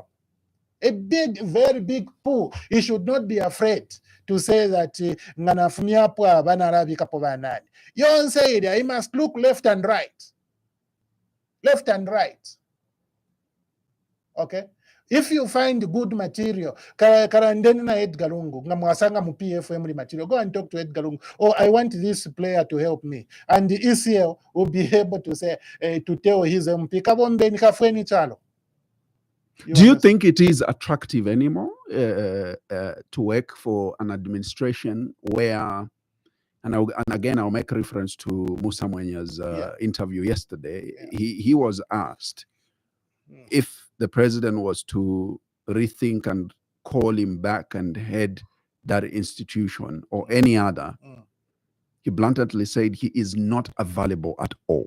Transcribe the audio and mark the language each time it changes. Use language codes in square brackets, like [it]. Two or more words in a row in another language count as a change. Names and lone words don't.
[en] A big, very big pool. He should not be afraid to say that you don't say it. He must look left and right. Left and right. Okay? If you find good material, [bem] karandeni na Edgar Lungu, ngamwasanga mu PFM material, [en] go and talk to [bem] Edgar Lungu. [en] Oh, I want this player to help me. And the ECL will be able to say, to tell his MP, [bem] kabombeni kafweni chalo. [en] Do you think it is attractive anymore to work for an administration where, and again, I'll make reference to Musa Mwenya's interview yesterday. He was asked if the president was to rethink and call him back and head that institution or any other, he bluntly said he is not available at all.